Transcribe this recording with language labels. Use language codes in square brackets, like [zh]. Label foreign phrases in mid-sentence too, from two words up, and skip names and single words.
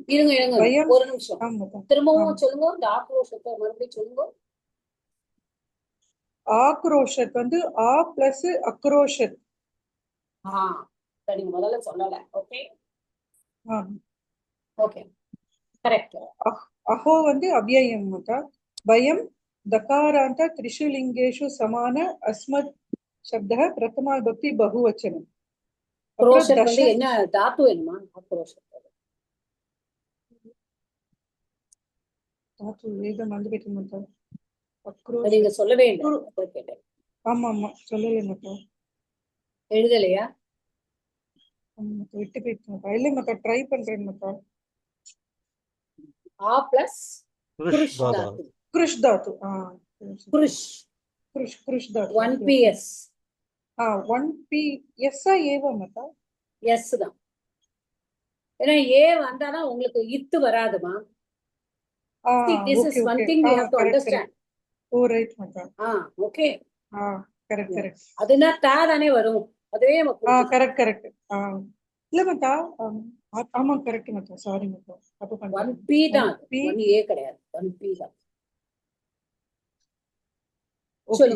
[ta] இருங்க ஒரு நிமிஷம், திரும்பவும் சொல்லுங்க. இந்த ஆக்ரோஷத்தை மறுபடியும் சொல்லுங்க. ஆக்ரோஷத் வந்து ஆ பிளஸ் அக்ரோஷத். நீங்க முதல்ல சொல்லல. ஓகே ஓகே கரெக்ட். அஹோ வந்து அவ்யயம் மாதா. [sa] வயம் दकारांत त्रिशुलिंगेषु समान अस्मत् शब्दः प्रथमा विभक्ति बहुवचनम्. [ta] क्रोशत வந்து என்ன தாத்து என்னமா? क्रोशत தாத்து ஏதோ மறந்துட்டேன் மாதா. நீங்க சொல்லவே இல்லை. கேட்டேன். ஆமா ஆமா சொல்லல மாதா. எழுதலையா? விட்டு போயிட்டு மாதா. இல்ல மாதா, ட்ரை பண்றேன் மாதா. ஆ பிளஸ் கிருஷ் தாத்து. கிருஷ் தாத்து. கிருஷ் கிருஷ் கிருஷ் தாத்து. 1PS. 1PS ஏவா மாதா? எஸ் தான். ஏன்னா ஏ வந்தானா உங்களுக்கு இத்து வராதுமா. [en] This is one thing we have to understand. Oh right மாதா. [ta] ஓகே. கரெக்ட் கரெக்ட். அதுனா தா தானே வரும். அதுவே கரெக்ட் கரெக்ட். இல்ல மாதா, ஆமா கரெக்ட் மாதா, சாரி மாதா. அப்ப 1P தான், 1A கிடையாது. 1P தான். சொல்லுங்க.